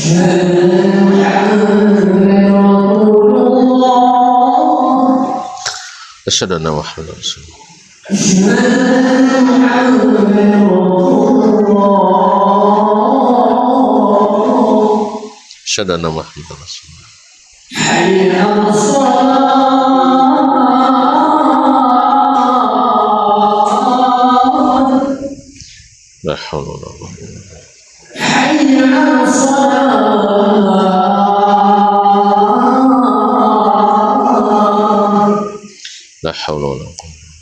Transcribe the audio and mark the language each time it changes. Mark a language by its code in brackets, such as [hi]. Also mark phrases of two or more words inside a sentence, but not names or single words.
[ar] أشهد أن محمدا رسول الله. أشهد أن محمدا رسول الله. لا حول ولا قوة إلا بالله. لا حول ولا قوة.